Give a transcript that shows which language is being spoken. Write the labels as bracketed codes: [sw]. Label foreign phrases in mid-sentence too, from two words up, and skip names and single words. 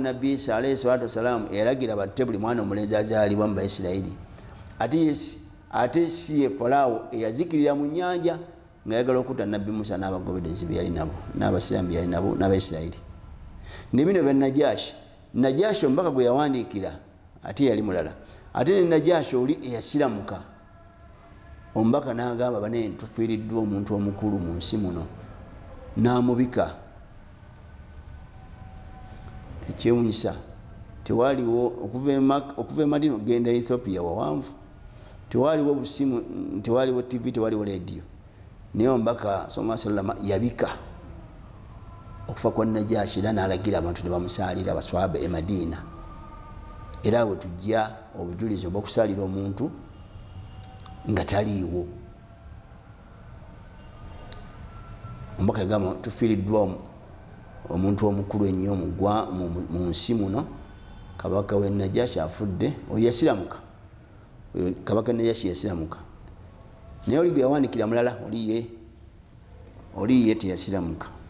[lg] Nabbi Isa [ar] عليه الصلاة والسلام [lg] eyalagira batte buli mwana omulenzi azaalibwa mu Baisirayiri ate si ye Falaawo eyazikirira mu nnyanja ngayagala okutta Nabbi Musa n'abagobedezi be yali nabo n'abasiraamu be yali nabo n'Abaisirayiri nebino bya Najashi omubaka gwe yawandiikira ate yali mulala ate ne Najashi oli eyasiramuka omubaka n'agamba bane tufiiriddwa omuntu omukulu mu nsi muno n'amubika ekyewunyisa tewaliwo okuva e Madina ogenda Ethiopia wawanvu tewaliwo busimu tewaliwo TV tewaliwo radio naye omubaka [ar] صلى الله عليه وسلم [lg] yabika okufa kwa Najashi era n'alagira abantu ne bamusaalira abaswahaba e Madina era bwe tujja obujulizi obw'okusaalira omuntu nga taliiwo omubaka yagamba tufiiriddwa omuntu omukulu ennyo mu nsi muno kabaka we Najashi afudde oyo yasiramuka kabaka Najashi yasiramuka naye oli gwe yawandiikira mulala oli ye teyasiramuka